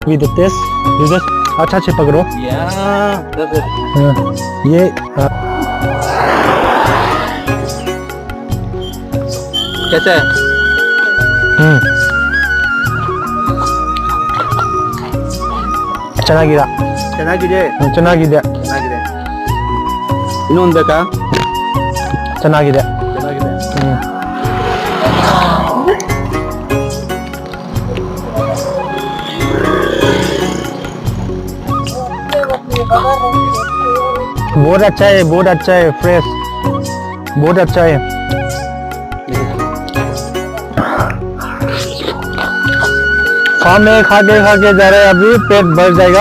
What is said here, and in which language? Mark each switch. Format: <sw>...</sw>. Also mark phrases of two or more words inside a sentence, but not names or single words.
<en>with the taste. You just</en> <hi>अच्छा से पकड़ो.</hi> <en>Yeah, that's it.</en> <hi>ये कैसा है?</hi> <kn>ಚೆನ್ನಾಗಿದೆ. ಚೆನ್ನಾಗಿದೆ. ಚೆನ್ನಾಗಿದೆ. ಚೆನ್ನಾಗಿದೆ. ಇನ್ನೊಂದು ಬೇಕಾ? ಚೆನ್ನಾಗಿದೆ. ಚೆನ್ನಾಗಿದೆ.</kn> <hi>बहुत अच्छा है, बहुत अच्छा है, फ्रेश, बहुत अच्छा है. फार्म में खा के जा रहे हैं, अभी पेट भर जाएगा.</hi>